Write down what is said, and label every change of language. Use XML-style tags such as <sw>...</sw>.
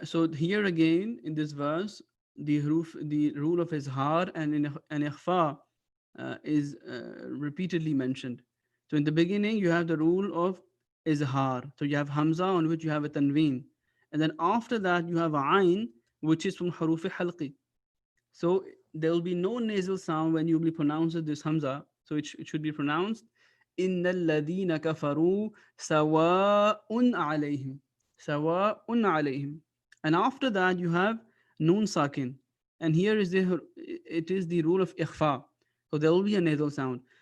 <en>So here again in this verse, the rule of izhar and ikhfa is repeatedly mentioned. So in the beginning, you have the rule of izhar. So you have hamza on which you have a tanween. And then after that, you have ayn, which is from haruf halqi. So there will be no nasal sound when you will be pronouncing this hamza. So it should be pronounced</en> <ar>إن الذين كفروا سواء عليهم سواء عليهم.</ar> <en>And after that, you have nun sakin. And here it is the rule of ikhfa. So there will be a nasal sound.</en>